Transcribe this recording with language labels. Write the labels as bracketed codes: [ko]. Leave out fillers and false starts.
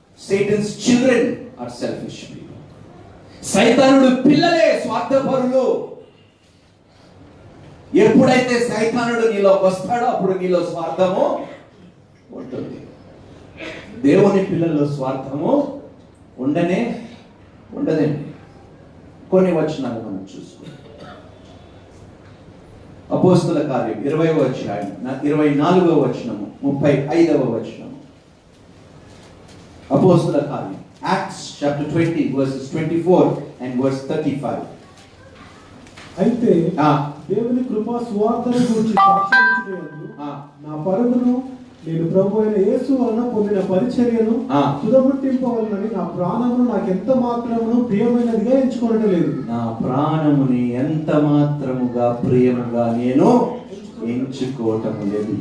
[en] Satan's children are selfish people. [te] సైతానుడు పిల్లలే స్వార్థపరులు. ఎప్పుడైతే సైతానుడు నీలోకి వస్తాడో అప్పుడు నీలో స్వార్థము ఉంటుంది. దేవుని పిల్లల్లో స్వార్థము ఉండదండి. కొన్ని వచనాలు మనం చూసుకుంటాం. అపోస్తుల కార్యం 20వ అధ్యాయం 24వ వచనము 35వ వచనము. [en] అపోస్తుల కార్యం Acts chapter 20 verses 24 and verse 35. [te] అయితే దేవుని కృపా సువార్తను గురించి సాక్ష్యమిచ్చుటయందు నా పరుగును నేను ప్రభు అయిన యేసు వలన పొందిన పరిచర్యను తుదముట్టింపవలనని నా ప్రాణమును నాకు ఎంత మాత్రమును ప్రియమైనదిగా ఎంచుకోవడం లేదు. నా ప్రాణముని ఎంత మాత్రముగా ప్రియముగా నేను ఎంచుకోవటం లేదు.